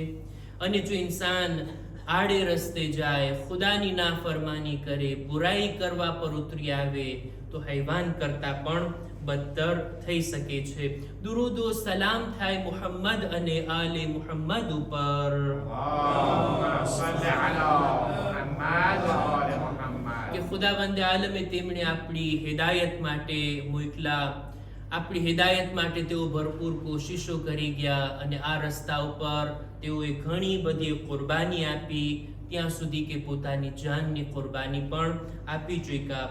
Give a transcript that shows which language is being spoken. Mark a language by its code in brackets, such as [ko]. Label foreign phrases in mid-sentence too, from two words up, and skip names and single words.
[gu] અને જો ઇન્સાન આડે રસ્તે જાય, ખુદાની નાફરમાની કરે, બુરાઈ કરવા પર ઉતરી આવે તો હૈવાન કરતા પણ બદતર થઈ શકે છે. દુરૂદ ઓ સલામ થાય મુહમ્મદ અને આલે મુહમ્મદ ઉપર. [ar] اللهم صل على محمد وآل محمد [gu] કે ખુદાવંદે આલમે તેમણે આપણી હિદાયત માટે મોકલા. આપણી હિદાયત માટે તેઓ ભરપૂર કોશિશો કરી ગયા અને આ રસ્તા ઉપર તેઓએ ઘણી બધી કુરબાની આપી, ત્યાં સુધી કે પોતાની જાનની કુરબાની પણ આપી ચૂક્યા.